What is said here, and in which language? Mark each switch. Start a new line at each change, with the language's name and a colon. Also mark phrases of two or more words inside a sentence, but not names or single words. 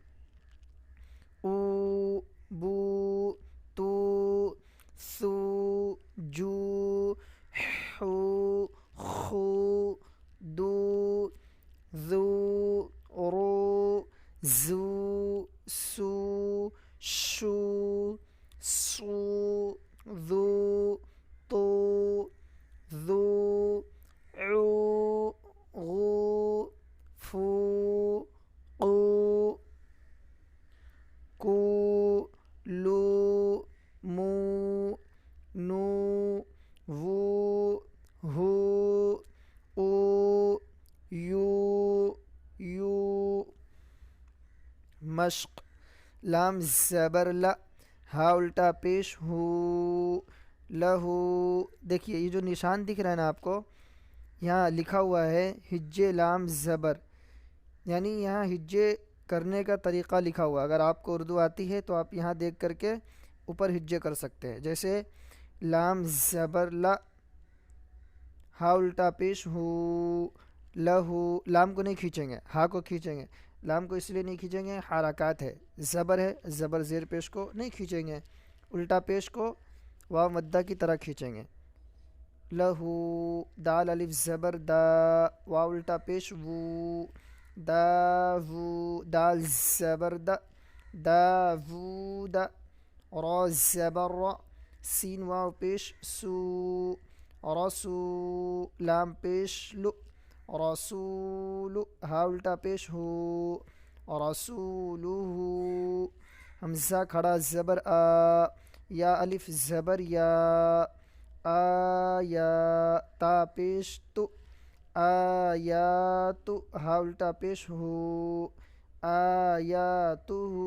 Urdu: او، بو، تو، سو، جو، حو، خو، دو، ذو، رو، زو، سو، شو، سو، ذو، تو، ذو، عو، غو، فو، قو، کو، لو، مو، نو، وو، ہو، او، یو، یو۔ مشق، لام زبر ل، ہا الٹا پیش ہو، لہو۔ دیکھیے یہ جو نشان دکھ رہا ہے نا آپ کو، یہاں لکھا ہوا ہے ہجے لام زبر، یعنی یہاں ہجے کرنے کا طریقہ لکھا ہوا ہے۔ اگر آپ کو اردو آتی ہے تو آپ یہاں دیکھ کر کے اوپر ہجے کر سکتے ہیں، جیسے لام زبر لا، ہا الٹا پیش ہو، لہو۔ لام کو نہیں کھینچیں گے، ہا کو کھینچیں گے۔ لام کو اس لیے نہیں کھینچیں گے، حرکات ہے، زبر ہے، زبر زیر پیش کو نہیں کھینچیں گے، الٹا پیش کو واو مدہ کی طرح کھینچیں گے۔ لہو، دال الف زبر دا، واو الٹا پیش وو، دا وو، دال زبر دا، دا وو دا، را زبر را، سین واو پیش سو، رسو، لام پیش لو، رسول، ہا الٹا پیش ہو، رسولہ۔ حمزہ کھڑا زبر آ، یا الف زبر یا، آیا، تا پیش تو، آیات، ہا الٹا پیش ہو، آیاتہ۔